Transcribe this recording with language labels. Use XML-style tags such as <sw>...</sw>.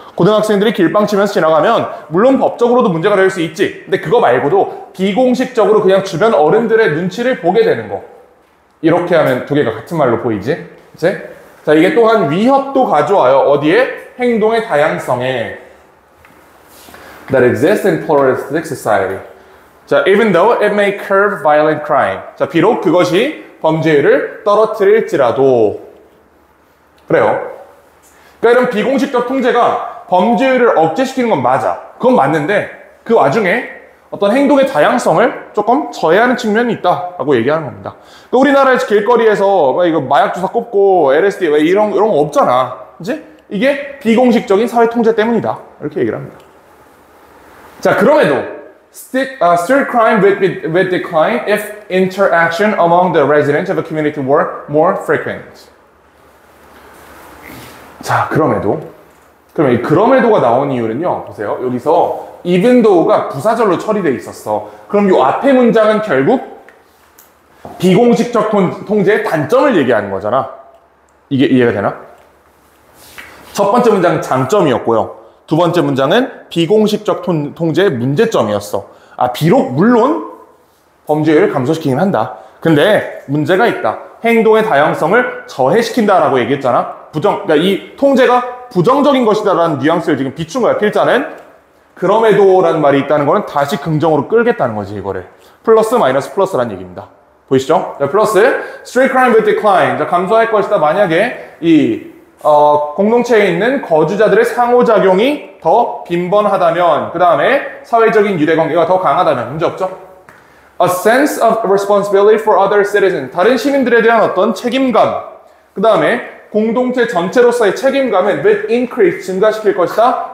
<ko>고등학생들이 길빵 치면서 지나가면 물론 법적으로도 문제가 될 수 있지. 근데 그거 말고도 비공식적으로 그냥 주변 어른들의 눈치를 보게 되는 거. 이렇게 하면 두 개가 같은 말로 보이지? 그치? 자, 이게 또한 위협도 가져와요. 어디에? 행동의 다양성에.</ko> <en>That exists in pluralistic society. 자, even though it may curb violent crime.</en> <ko>자, 비록 그것이 범죄율을 떨어뜨릴지라도. 그래요. 그러니까 이런 비공식적 통제가 범죄율을 억제시키는 건 맞아. 그건 맞는데 그 와중에 어떤 행동의 다양성을 조금 저해하는 측면이 있다라고 얘기하는 겁니다. 그러니까 우리나라에서 길거리에서 이거 마약 주사 꼽고 LSD 이런 거 없잖아. 그치? 이게 비공식적인 사회 통제 때문이다. 이렇게 얘기를 합니다. 자, 그럼에도</ko> <en>street crime would decline if interaction among the residents of a community were more frequent.</en> <ko>자, 그럼에도. 그러면 이 그럼에도가 나온 이유는요. 보세요. 여기서 even though가 부사절로 처리되어 있었어. 그럼 이 앞에 문장은 결국 비공식적 통제의 단점을 얘기하는 거잖아. 이게 이해가 되나? 첫 번째 문장은 장점이었고요. 두 번째 문장은 비공식적 통제의 문제점이었어. 비록 물론 범죄율을 감소시키긴 한다. 근데 문제가 있다. 행동의 다양성을 저해시킨다라고 얘기했잖아. 그러니까 이 통제가 부정적인 것이다라는 뉘앙스를 지금 비춘 거야. 필자는. 그럼에도라는 말이 있다는 거는 다시 긍정으로 끌겠다는 거지, 이거를. 플러스 마이너스 플러스라는 얘기입니다. 보이시죠?</ko> <en>자, 플러스 street crime will decline.</en> <ko>자, 감소할 것이다. 만약에 이 공동체에 있는 거주자들의 상호작용이 더 빈번하다면, 그 다음에 사회적인 유대관계가 더 강하다면 문제 없죠?</ko> <en>A sense of responsibility for other citizens.</en> <ko>다른 시민들에 대한 어떤 책임감. 그 다음에 공동체 전체로서의 책임감은</ko> <en>with increase,</en> <ko>증가시킬 것이다.</ko>